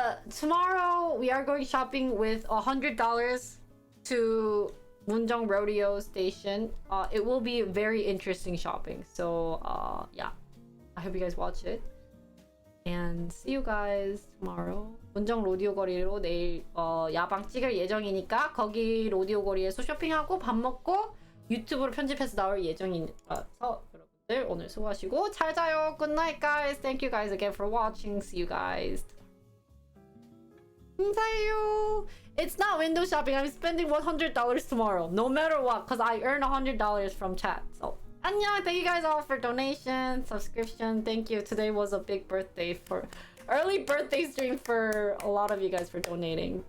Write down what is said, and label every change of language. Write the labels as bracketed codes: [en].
[en] Tomorrow we are going shopping with $100 to Munjong Rodeo Station. It will be very interesting shopping. So yeah, I hope you guys watch it. And see you guys tomorrow. [ko] 문정 로디오 거리로 내일 야방 찍을 예정이니까 거기 로디오 거리에서 쇼핑하고 밥 먹고 유튜브로 편집해서 나올 예정이라서 여러분들 오늘 수고하시고 잘 자요. [en] Good night, guys. Thank you guys again for watching. See you guys. [ko] 감사해요. [en] It's not window shopping. I'm spending $100 tomorrow, no matter what, because I earn $100 from chat. So. [ko] 안녕. [en] Thank you guys all for donation, subscription. Thank you. Today was a big birthday for early birthday stream for a lot of you guys for donating.